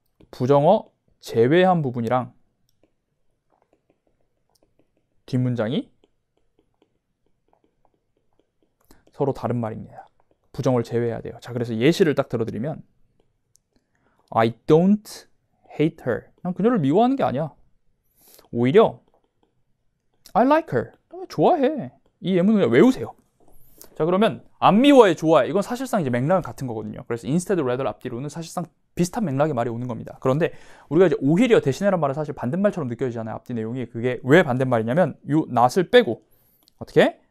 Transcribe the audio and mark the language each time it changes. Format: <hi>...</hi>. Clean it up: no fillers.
<ko>부정어 제외한 부분이랑 뒷문장이 서로 다른 말입니다. 부정어를 제외해야 돼요. 자, 그래서 예시를 딱 들어드리면</ko> <en>I don't hate her.</en> <ko>난 그녀를 미워하는 게 아니야. 오히려</ko> <en>I like her.</en> <ko>좋아해. 이 예문을 그냥 외우세요. 자, 그러면 안 미워해, 좋아해. 이건 사실상 이제 맥락은 같은 거거든요. 그래서 instead, rather 앞뒤로는 사실상 비슷한 맥락의 말이 오는 겁니다. 그런데 우리가 이제 오히려 대신해란 말은 사실 반대말처럼 느껴지잖아요. 앞뒤 내용이. 그게 왜 반대말이냐면 요 not을 빼고 어떻게?</ko>